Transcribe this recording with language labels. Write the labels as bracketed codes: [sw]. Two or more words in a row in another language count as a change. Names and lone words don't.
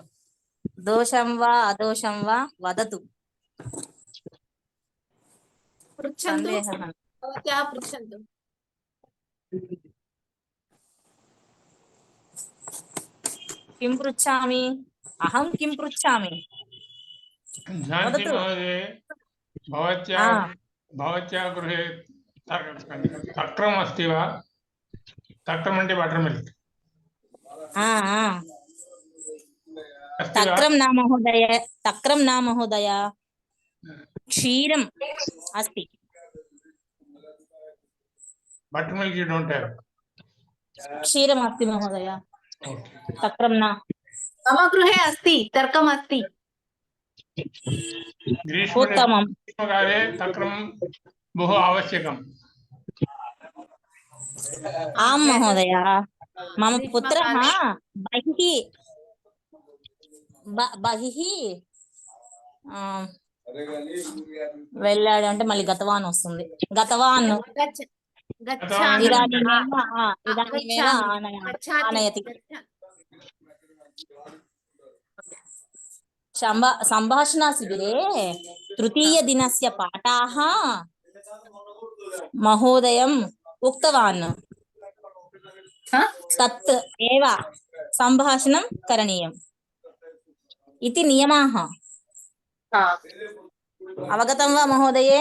[sa] దోషం వా అదోషం వా వదతు. పృచ్చంతు. సందేహం. భవత్యాః పృచ్చంతు. కిం పృచ్ఛామి? అహం కిం పృచ్ఛామి? जानकी महोदय, भवत्याः गृहे तक्रम् अस्ति वा? [en] तक्रम् అంటే butter milk. [sa] तक्रं न महोदय. तक्रं न महोदय. क्षीरम् अस्ति. [en] butter milk you don't have. [sa] क्षीरम् अस्ति महोदय. [en] Okay. [sa] तक्रं न. मम गृहे अस्ति तर्कम् अस्ति. उत्तमम्. ग्रीष्मकाले तक्रं बहु आवश्यकम्. आम् महोदय. मम पुत्रः బహిః [te] వెళ్ళాడు అంటే మళ్ళీ [sa] గతవాన్ వస్తుంది. గతవాన్ ఇదానీమేవ ఆనయతి. సంభాషణ శిబిరే తృతీయ దినస్య పాఠాः మహోదయం ఉక్తవాన్ తత్ ఏవ సంభాషణం కరణీయం इति नियमाः. अवगतं वा महोदये?